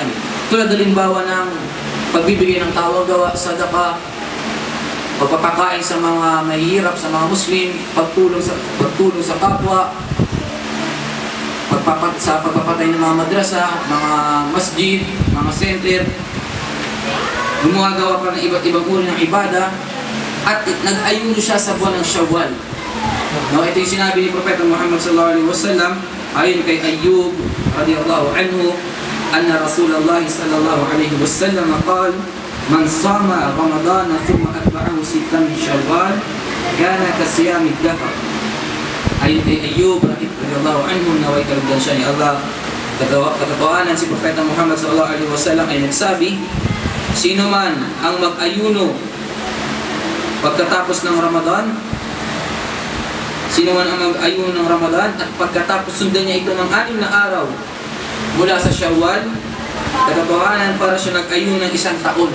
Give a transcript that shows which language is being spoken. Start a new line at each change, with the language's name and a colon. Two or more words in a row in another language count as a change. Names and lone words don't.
Filipino: Tulad halimbawa ng pagbibigay ng tawag-gawa, sadaka, pagpapakain sa mga mahihirap, sa mga Muslim, pagtulong sa kapwa, sa pagpapatay ng mga madrasa, mga masjid, mga center, gumagawa pa ng iba't ibang uri ng ibada, at nag-ayuno siya sa buwan ng Shawwal. No, ito yung sinabi ni Propeta Muhammad
Arabic: صلى الله عليه وسلم
Filipino: ayon kay Ayyub
Arabic: رضي الله عنه, أن رسول الله صلى الله عليه وسلم قال من صام رمضان ثم أتبعه ستا من شوال كان كصيام الدهر.
Filipino: Ayon kay Ayyub
Arabic: رضي الله عنه,
Filipino: naway kalugdan siya ni Allah. Katotohanan si Propeta Muhammad
Arabic: صلى الله عليه وسلم
Filipino: ay nagsabi, sino man ang mag-ayuno pagkatapos ng Ramadan, sino man ang mag-ayuno ng Ramadan at pagkatapos sundan niya ito ng 6 na araw mula sa Shawwal, katotohanan para siya nag-ayuno ng 1 taon.